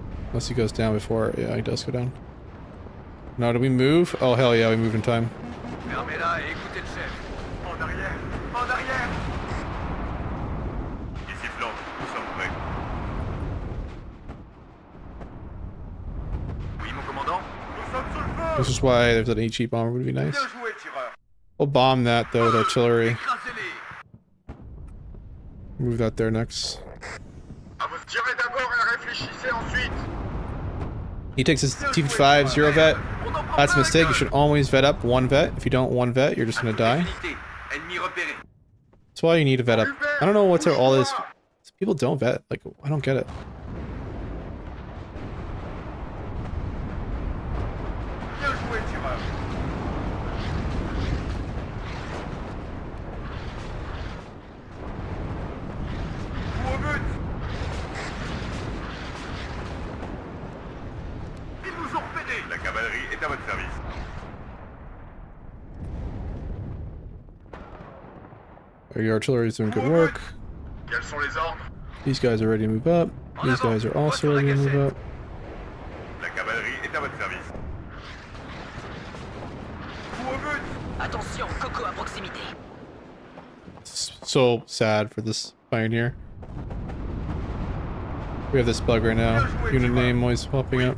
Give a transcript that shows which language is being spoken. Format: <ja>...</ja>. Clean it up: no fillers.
<en>Unless he goes down before. Yeah, he does go down. No, did we move? Oh, hell yeah, we moved in time.</en> <fr>Fermez-la et écoutez le chef. En arrière. En arrière. Ici Flandre, nous sommes prêts. Oui, mon commandant. Nous sommes sous le feu.</fr> <en>This is why there's an HE bomber would be nice.</en> <fr>Bien joué, tireur.</fr> <en>We'll bomb that though with artillery.</en> <fr>Écrasez-les.</fr> <en>Move that there next.</en> <fr>À vous tirer d'abord et réfléchissez ensuite.</fr> <en>He takes his T5 0 vet. That's a mistake. You should always vet up 1 vet. If you don't 1 vet, you're just gonna die.</en> <fr>Ennemi repéré.</fr> <en>That's why you need to vet up. I don't know what's all this. People don't vet. Like, I don't get it.</en> <fr>Bien joué, tireur. Coup au but. Ils nous ont repérés. La cavalerie est à votre service.</fr> <en>Your artillery is doing good work.</en> <fr>Quels sont les ordres?</fr> <en>These guys are ready to move up. These guys are also ready to move up.</en> <fr>La cavalerie est à votre service. Attention, Coco à proximité.</fr> <en>It's so sad for this pioneer. We have this bug right now. Unit name always popping up.</en>